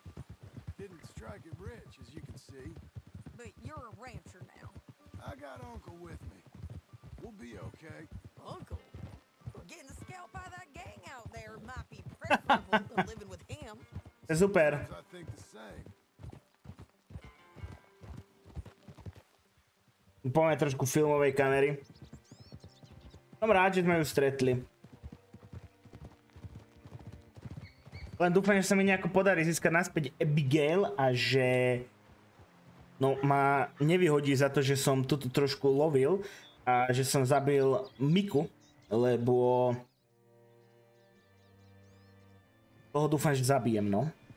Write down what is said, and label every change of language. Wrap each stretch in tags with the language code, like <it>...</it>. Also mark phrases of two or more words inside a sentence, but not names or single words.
<en>Didn't strike it rich, as you can see. But you're a rancher now. I got Uncle with me. We'll be okay. Uncle? Getting scalped by that gang out there might be preferable to living with him. Super. I think the same.</en> <sk>Poďme trošku filmovej kamery. Som rád, že sme ju stretli. Len dúfam, že sa mi nejako podarí získať naspäť Abigail a že ma nevyhodí za to, že som tuto trošku lovil a že som zabil Miku, lebo toho dúfam, že zabijem, no.</sk>